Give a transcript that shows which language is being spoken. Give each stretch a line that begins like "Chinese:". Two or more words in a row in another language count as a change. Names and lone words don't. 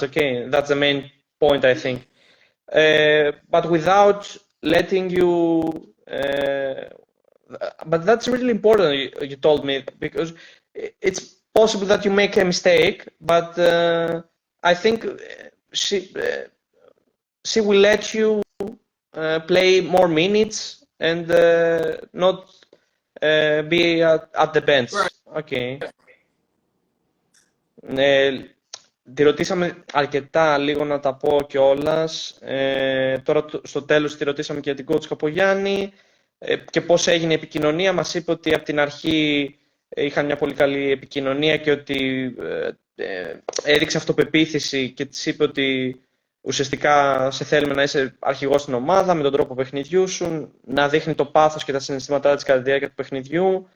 English: Okay, that's the main point, I think. But without letting you, but that's really important, you told me, because it's possible that you make a mistake, but I think she will let you play more minutes and not be at the bench. Right. Okay.
Greek: Τη ρωτήσαμε αρκετά, λίγο να τα πω κιόλας. Τώρα στο τέλος τη ρωτήσαμε και για την Coach Καπογιάννη και πώς έγινε η επικοινωνία. Μας είπε ότι από την αρχή είχαν μια πολύ καλή επικοινωνία και ότι έδειξε αυτοπεποίθηση και της είπε ότι ουσιαστικά σε θέλουμε να είσαι αρχηγός στην ομάδα με τον τρόπο παιχνιδιού σου, να δείχνει το πάθος και τα συναισθήματά της κατά τη διάρκεια του παιχνιδιού.